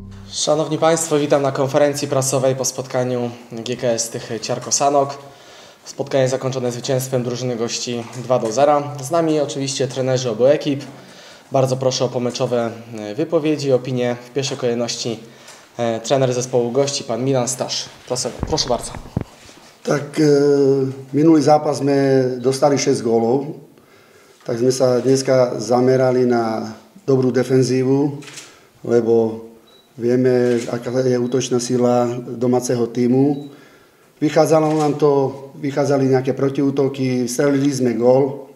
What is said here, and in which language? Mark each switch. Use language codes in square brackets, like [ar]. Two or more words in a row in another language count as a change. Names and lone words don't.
[pl] Szanowni Państwo, witam na konferencji prasowej po spotkaniu GKS Tychy Ciarko Sanok. Spotkanie zakończone zwycięstwem drużyny gości 2-0. Z nami oczywiście trenerzy obu ekip. Bardzo proszę o pomeczowe wypowiedzi i opinie. W pierwszej kolejności trener zespołu gości, pan Milan Staš. Proszę bardzo. [sk] Tak minulý zápas sme dostali 6 gólov, tak sme sa dneska zamerali na dobrú defenzívu, lebo vieme, aká je útočná sila domáceho týmu. Vychádzali nejaké protiútoky, strelili sme gól.